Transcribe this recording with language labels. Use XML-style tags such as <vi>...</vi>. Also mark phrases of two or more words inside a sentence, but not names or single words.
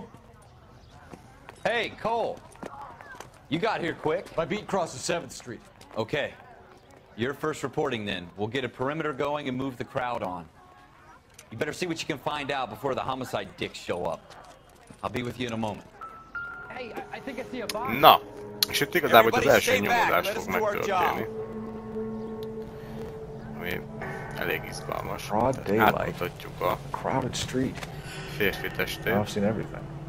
<en>Hey, Cole. You got here quick. My beat crosses 7th Street. Okay. You're first reporting then. We'll get a perimeter going and move the crowd on. You better see what you can find out before the homicide dicks show up. I'll be with you in a moment. Hey, I think I see a body.</en> <hu>Na, és itt igazából az első nyomódás fog megtörténni. Ami elég izgalmas. Átmutatjuk a</hu> <en>crowded street.</en> <hu>Férfi testét.</hu> <en>I've seen everything.</en>